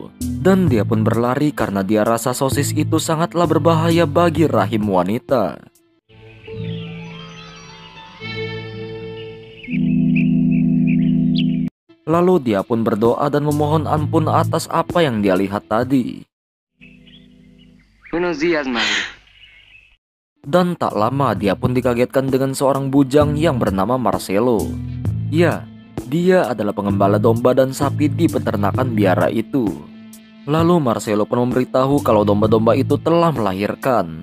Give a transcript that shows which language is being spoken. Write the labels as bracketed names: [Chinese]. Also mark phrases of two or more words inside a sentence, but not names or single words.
[Indonesian] Dan dia pun berlari karena dia rasa sosis itu sangatlah berbahaya bagi rahim wanita. Lalu dia pun berdoa dan memohon ampun atas apa yang dia lihat tadi. [Spanish] Buenos días, madre. [Indonesian] Dan tak lama dia pun dikagetkan dengan seorang bujang yang bernama Marcelo. Ya, dia adalah pengembala domba dan sapi di peternakan biara itu. Lalu Marcelo pun memberitahu kalau domba-domba itu telah melahirkan.